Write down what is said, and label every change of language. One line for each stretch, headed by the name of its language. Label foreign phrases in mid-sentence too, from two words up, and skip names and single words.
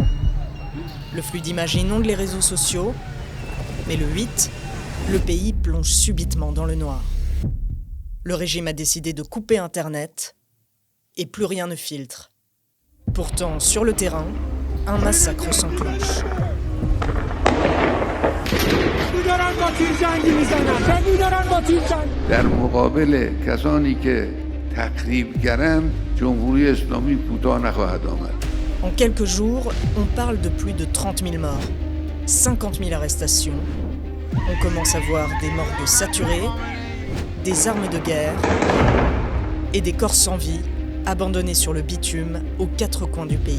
French: Le flux d'images inonde les réseaux sociaux, mais le 8, le pays plonge subitement dans le noir. Le régime a décidé de couper Internet et plus rien ne filtre. Pourtant, sur le terrain, un massacre s'enclenche.
Persian: در مقابل کسانی که تخریبگرند جمهوری اسلامی کوتاه نخواهد آمد.
French: En quelques jours, on parle de plus de 30 000 morts, 50 000 arrestations. On commence à voir des morgues saturées, des armes de guerre et des corps sans vie abandonnés sur le bitume aux quatre coins du pays.